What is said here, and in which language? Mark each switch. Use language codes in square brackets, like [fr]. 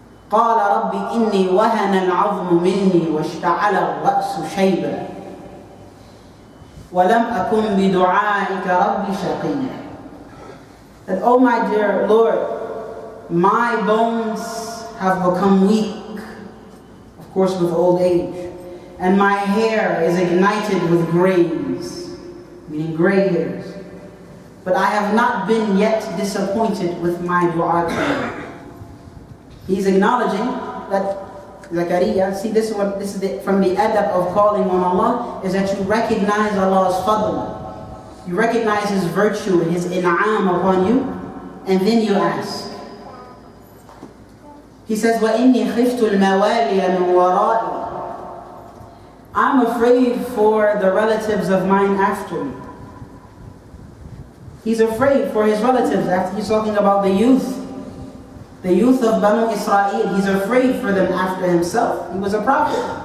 [ar] قال رب إني وهن العظم مني واشتعل الرأس شيبا ولم أكن بدعائك رب شقيا. [en] That, oh my dear Lord, my bones have become weak, of course with old age, and my hair is ignited with grays, meaning gray hairs. But I have not been yet disappointed with my dua. He's acknowledging that Zakaria, see this is from the adab of calling on Allah, is that you recognize Allah's fadl. You recognize His virtue and His in'am upon you, and then you ask. He says, [ar] وَإِنِّي خِفْتُ الْمَوَالِيَ مِنْ وَرَائِي. [en] I'm afraid for the relatives of mine after me. He's afraid for his relatives after he's talking about the youth of Banu Israel. He's afraid for them after himself. He was a prophet.